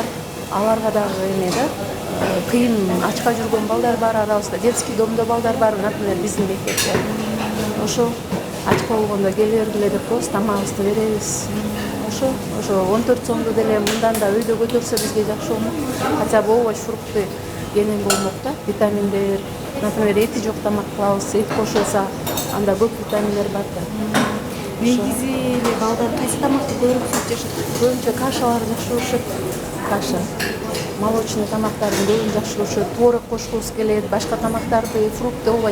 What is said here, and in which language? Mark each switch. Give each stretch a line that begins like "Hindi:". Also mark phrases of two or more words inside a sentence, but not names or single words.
Kyrgyz: Аларга дагы эме да, кыйын ачка жүргөн балдар бар арабызда. Детский домдо балдар бар, например, биздин мектепте. Ошо ачка болгондо келе бергиле деп коебуз, тамагыбызды беребиз. Ошо 14 сомду деле мындан да өйдө көтөрсө бизге жакшы болмок.
Russian: Хотя бы овощ, фрукты
Kyrgyz: кенен болмок да, витаминдер. Например, эти жок тамак кылабыз, эт кошулса, анда көп витаминдер бар да. Негизи эле балдар кайсы тамакты көбүрөөк сүйүп жашат? Көбүнчө кашалар жакшы көрүшөт. Каша. Молочный тамактардын көбүн жакшы көрүшөт. Творог кошкубуз келет, башка тамактарды,
Russian: фрукты, овощ.